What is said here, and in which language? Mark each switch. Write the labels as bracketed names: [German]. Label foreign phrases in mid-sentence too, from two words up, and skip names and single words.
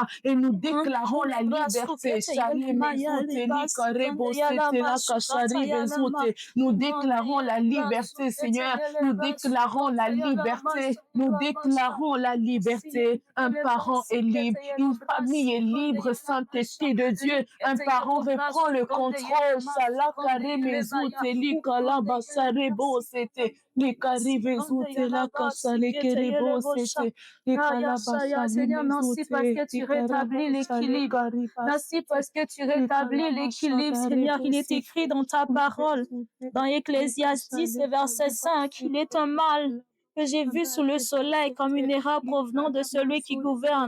[French] Et nous déclarons la liberté. Chari, Vezou, Seli, Karebo, Sauté, la Kachari, Vezou, nous déclarons la liberté, Seigneur. Nous déclarons la liberté. Nous déclarons la liberté. Un parent est libre. Une famille est libre, Saint-Esprit de Dieu. Un parent reprend le contrôle. Salakare mezuteli kalaba sarebo c'était les karivezute la kasale kerebo c'était les kalaba. Seigneur, merci parce que tu rétablis l'équilibre. Merci parce que tu rétablis l'équilibre, Seigneur. Il est écrit dans ta parole, dans Ecclésiaste 10, verset 5, il est un mal que j'ai vu sous le soleil comme une erreur provenant de celui qui gouverne.